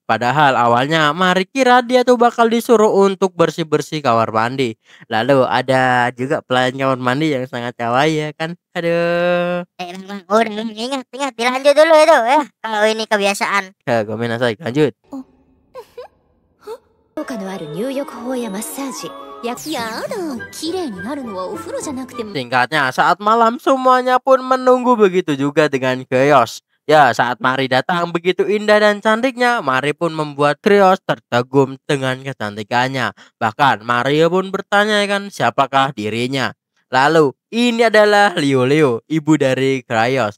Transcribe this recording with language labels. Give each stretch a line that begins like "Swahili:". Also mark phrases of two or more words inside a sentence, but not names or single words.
Indonesian: Padahal awalnya Mari kira dia tuh bakal disuruh untuk bersih-bersih kamar mandi. Lalu ada juga pelayan kamar mandi yang sangat kawaii ya kan. Aduh. Bang, udah Bang, ingat dilanjut dulu itu ya. Kalau ini kebiasaan. Ya, gomenasai, lanjut.
Japanese: 効果のある入浴法やマッサージやだ綺麗になるのはお風呂じゃなくても
Indonesian: Singkatnya, saat malam semuanya pun menunggu, begitu juga dengan Krios. Ya, saat Mari datang begitu indah dan cantiknya, Mari pun membuat Krios terkagum dengan kecantikannya. Bahkan Mari pun bertanya kan siapakah dirinya. Lalu, ini adalah Liu, ibu dari Krios.